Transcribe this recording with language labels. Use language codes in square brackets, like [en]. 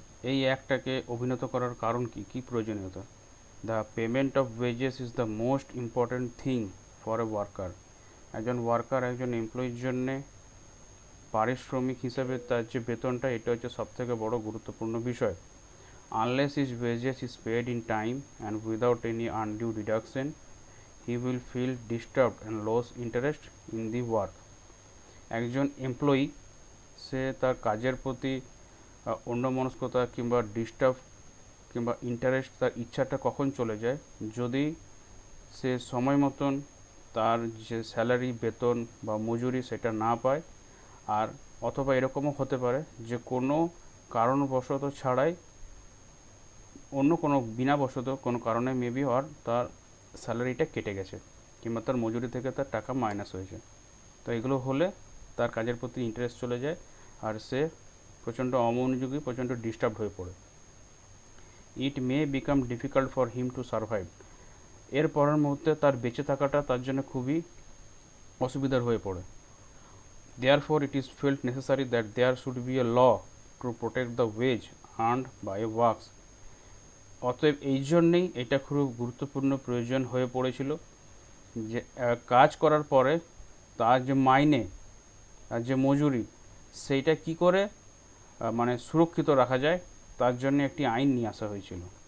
[bn] এই অ্যাক্টটাকে অভিনত করার কারণ কি, কী প্রয়োজনীয়তা? [en] The payment of wages is the most important thing for a worker. [bn] একজন ওয়ার্কার, একজন এমপ্লয়ির জন্যে পারিশ্রমিক হিসাবে তার যে বেতনটা, এটা হচ্ছে সবথেকে বড় গুরুত্বপূর্ণ বিষয়। [en] Unless his wages is paid in time and without any undue deduction, he will feel disturbed and lose interest in the work. [bn] একজন এমপ্লয়ি, সে তার কাজের প্রতি অন্যমনস্কতা কিংবা ডিস্টার্ব কিংবা ইন্টারেস্ট, তার ইচ্ছাটা কখন চলে যায়, যদি সে সময় মতন তার যে স্যালারি, বেতন বা মজুরি সেটা না পায়। আর অথবা এরকমও হতে পারে যে কোনো কারণবশত ছাড়াই, অন্য কোনো বিনাবশত কোনো কারণে মেবি আর তার স্যালারিটা কেটে গেছে কিংবা তার মজুরি থেকে তার টাকা মাইনাস হয়েছে। তো এগুলো হলে তার কাজের প্রতি ইন্টারেস্ট চলে যায় আর সে প্রচণ্ড অমনোযোগী, প্রচণ্ড ডিস্টার্ব হয়ে পড়ে। [en] It may become difficult for him to survive. [bn] এর পরের মুহূর্তে তার বেঁচে থাকাটা তার জন্য খুবই অসুবিধার হয়ে পড়ে। [en] Therefore, it is felt necessary that there should be a law to protect the wage earned by works. [bn] অতএব এই জন্যেই এটা খুব গুরুত্বপূর্ণ প্রয়োজন হয়ে পড়েছিল যে কাজ করার পরে তার যে মাইনে আর যে মজুরি, সেইটা কি করে মানে সুরক্ষিত রাখা যায়, তার জন্য একটি আইন নিয়ে আসা হয়েছিল।